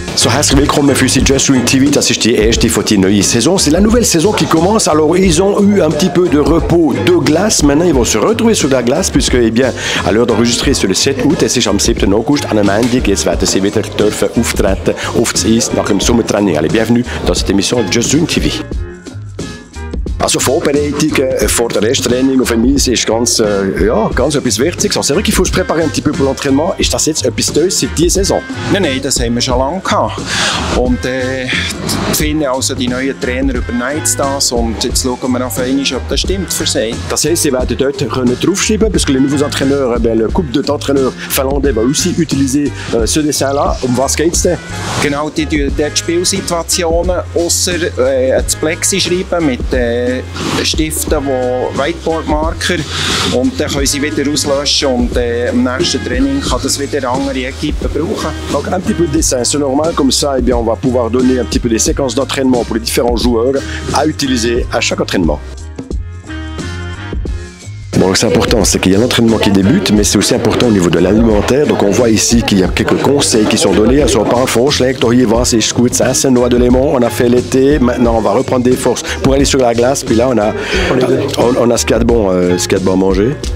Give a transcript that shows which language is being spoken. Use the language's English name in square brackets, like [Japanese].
[German] So, herzlich willkommen für Sie Just Doing TV. Das ist die erste von der neuen Saison. [French] C'est la nouvelle saison qui commence. Alors, ils ont eu un petit peu de repos de glace. Maintenant, ils vont se retrouver sur la glace, puisque, eh bien, à l'heure d'enregistrer, c'est le 7 août. [German] Es ist am 7. August, an einem Montag. Jetzt werden sie wieder dürfen auftreten auf das Eis nach dem Sommertraining. [French] Allez, bienvenue dans cette émission Just Doing TV. [German] Also Vorbereitung vor der Resttraining auf dem Eis ist ganz etwas Wichtiges. [French] Also, c'est vrai qu'il faut se préparer un petit peu pour l'entraînement. [German] Ist das jetzt etwas Neues seit dieser Saison? Nein, das haben wir schon lange gehabt. Und finden also die neuen Trainer übernehmen das und jetzt schauen wir auf einmal, ob das stimmt für sie. Das heisst, sie werden dort draufschreiben, [French] parce que les nouveaux entraîneurs, le couple d'entraîneurs finlandais va aussi utiliser ce dessin-là. [German] Um was geht es denn? Genau, die dort Spielsituationen ausser das Plexi schreiben mit Stiften, Whiteboard-Marker, und dann können sie wieder auslöschen und im nächsten Training kann das wieder andere Equipe brauchen. [French] Donc un petit peu de dessin, c'est normal, comme ça eh bien, on va pouvoir donner un petit peu des séquences d'entraînement pour les différents joueurs à utiliser à chaque entraînement. Bon, c'est important, c'est qu'il y a l'entraînement qui débute, mais c'est aussi important au niveau de l'alimentaire. Donc on voit ici qu'il y a quelques conseils qui sont donnés. [German] Also ein paar Vorschläge, hier was ist gut zu essen, [French] noix de limon, on a fait l'été, maintenant on va reprendre des forces pour aller sur la glace, puis là on a ce qu'il y a de bon, à manger.